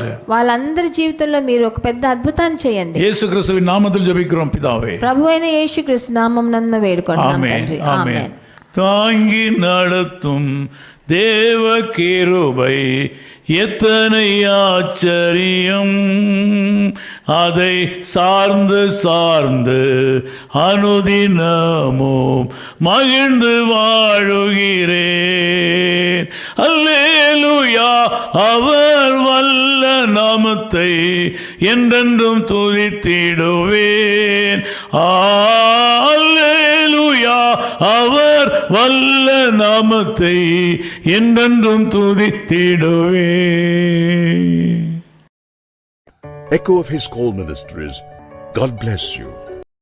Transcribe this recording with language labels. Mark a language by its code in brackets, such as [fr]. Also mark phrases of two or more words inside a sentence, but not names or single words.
[te] వాళ్ళందరి జీవితంలో మీరు ఒక పెద్ద అద్భుతాన్ని చేయండి. [ta] இயேசு கிறிஸ்துவின் நாமத்தில் ஜெபிக்கிறோம் பிதாவே. [te] ప్రభు అయిన యేసుక్రీస్తు నామమునందు వేడుకొంటున్నాం తండ్రి. ఆమేన్. [ta] தாங்கி நடத்தும் தேவ கிருபை எத்தனை ஆச்சரியம், அதை சார்ந்து சார்ந்து அனுதினமும் மகிழ்ந்து வாழுகிறேன். அல்லேலூயா, அவர் வல்ல நாமத்தை என்றென்றும் துதித்திடுவேன். அல்லேலூயா, அவர் வல்ல நாமத்தை என்றென்றும் துதித்திடுவேன். [en] Echo of His Call Ministries. God bless you.